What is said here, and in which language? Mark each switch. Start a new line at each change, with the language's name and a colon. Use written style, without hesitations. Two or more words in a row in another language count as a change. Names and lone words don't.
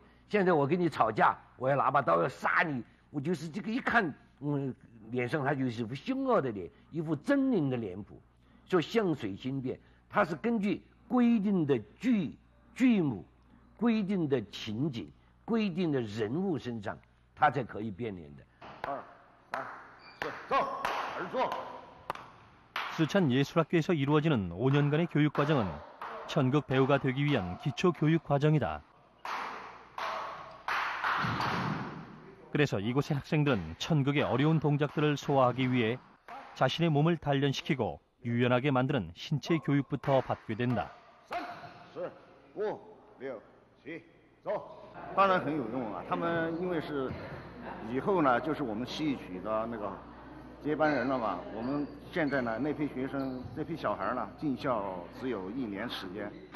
Chinese: 现在我跟你吵架，我要拿把刀要杀你，我就是这个一看，脸上他就是一副凶恶的脸，一副狰狞的脸谱。说相随心变，它是根据规定的剧目、规定的情景、规定的人物身上，它才可以变脸的。2、3、4，走，而坐。
Korean: 쓰촨 예술학교에서 이루어지는 5년간의 교육 과정은 천극 배우가 되기 위한 기초 교육 과정이다. 그래서 이곳의 학생들은 천극의 어려운 동작들을 소화하기 위해 자신의 몸을 단련시키고 유연하게 만드는 신체 교육부터 받게 된다.
Chinese: 3、4、5、6、7，走。当然很有用啊！他们因为是以后呢，就是我们戏曲的那个接班人了嘛。我们现在呢，那批学生、那批小孩呢，进校只有1年时间。